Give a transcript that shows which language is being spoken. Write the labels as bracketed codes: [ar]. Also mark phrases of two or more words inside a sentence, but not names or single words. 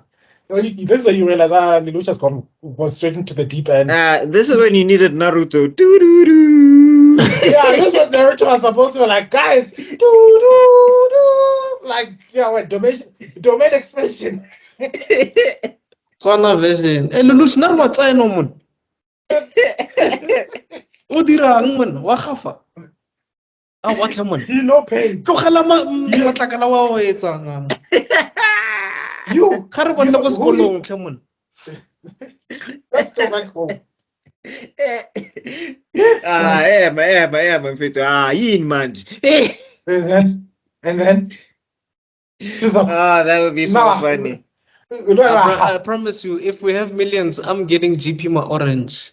[en] This is when you realize, Lelouch has gone straight into the deep end. This is when you needed Naruto. Doo-doo-doo. Yeah, this is what Naruto was supposed to be like, guys. Doo, doo, Like, yeah, what, domain expansion. Tswana version. [tn] Lelouch, na wa tseno mon. O dirang man? Wa gafa. A wa tla mon. [en] You know pain. [tn] Tlogela matlakala wa o etsang. [en] You. [tn] Ga re bone go sekolong tlhe mon. [en] Let's go back home. [zu] Mfethu. Yini manje? [en] And then. That would be so funny. I promise you, if we have millions, I'm getting GP my orange.